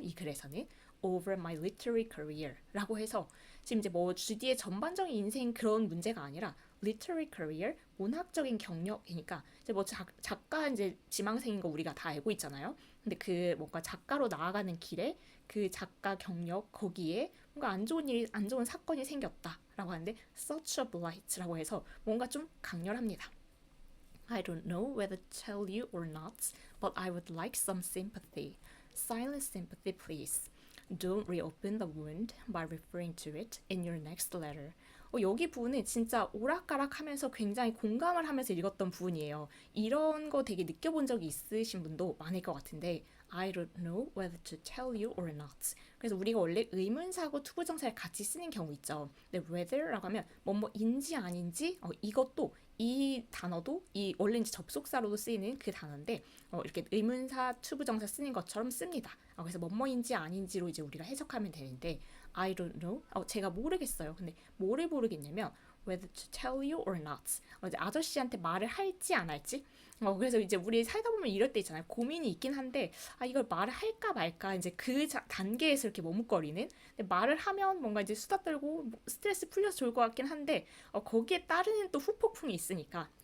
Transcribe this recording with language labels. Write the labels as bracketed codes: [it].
[ko] 이 글에서는 [en] over my literary career [ko] 라고 해서 지금 이제 뭐 주디의 전반적인 인생 그런 문제가 아니라 literary career 문학적인 경력이니까 이제 뭐 작가 이제 지망생인 거 우리가 다 알고 있잖아요. 근데 그 뭔가 작가로 나아가는 길에 그 작가 경력 거기에 뭔가 안 좋은 일, 안 좋은 사건이 생겼다라고 하는데 [en] such a blight [ko] 라고 해서 뭔가 좀 강렬합니다. [en] I don't know whether to tell you or not, but I would like some sympathy. Silent sympathy, please. Don't reopen the wound by referring to it in your next letter. [ko] 여기 부분은 진짜 오락가락하면서 굉장히 공감을 하면서 읽었던 부분이에요. 이런 거 되게 느껴본 적이 있으신 분도 많을 것 같은데 [en] I don't know whether to tell you or not. [ko] 그래서 우리가 원래 의문사고 투부정사를 같이 쓰는 경우 있죠. 근데 whether라고 하면 뭐뭐인지 아닌지 이것도 이 단어도 이 원래 이제 접속사로도 쓰이는 그 단어인데 이렇게 의문사 투부정사 쓰는 것처럼 씁니다. 그래서 뭐뭐인지 아닌지로 이제 우리가 해석하면 되는데 [en] I don't know. [ko] 제가 모르겠어요. 근데 뭐를 모르겠냐면 [en] whether to tell you or not. [ko] 이제 아저씨한테 말을 할지 안 할지. 그래서 이제 우리 살다 보면 이럴 때 있잖아요. 고민이 있긴 한데 이걸 말을 할까 말까 이제 그 단계에서 이렇게 머뭇거리는. 근데 말을 하면 뭔가 이제 수다 떨고 스트레스 풀려서 좋을 것 같긴 한데 거기에 따르는 또 후폭풍이 있으니까.